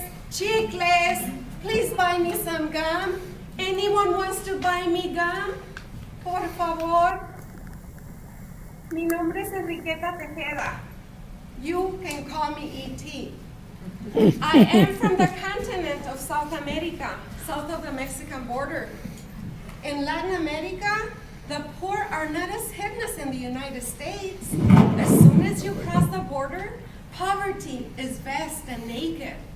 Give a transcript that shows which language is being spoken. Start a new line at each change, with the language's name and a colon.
English: Chicles, please buy me some gum. Anyone wants to buy me gum?
Spanish: Por favor. Mi nombre es Enriqueta Tejeda.
English: You can call me E.T. I am from the continent of South America, south of the Mexican border. In Latin America, the poor are not as heinous in the United States. As soon as you cross the border, poverty is vast and naked.